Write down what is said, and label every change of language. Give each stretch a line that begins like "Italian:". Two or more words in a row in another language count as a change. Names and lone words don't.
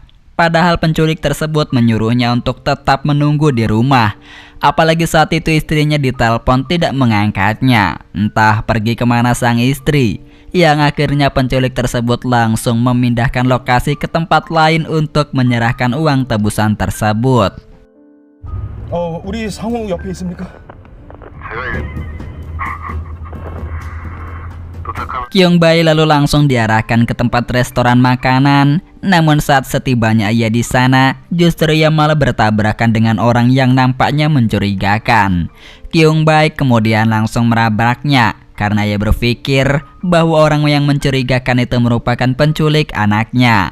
Indonesian: Padahal penculik tersebut menyuruhnya untuk tetap menunggu di rumah. Apalagi saat itu istrinya ditelepon tidak mengangkatnya. Entah pergi kemana sang istri. Yang akhirnya penculik tersebut langsung memindahkan lokasi ke tempat lain untuk menyerahkan uang tebusan tersebut.
Korean: 우리 상호 옆에 있습니까?
Indonesian: Kyung-bae lalu langsung diarahkan ke tempat restoran makanan. Namun saat setibanya ia di sana, justru ia malah bertabrakan dengan orang yang nampaknya mencurigakan. Kyung-bae kemudian langsung merabraknya karena ia berpikir bahwa orang yang mencurigakan itu merupakan penculik anaknya.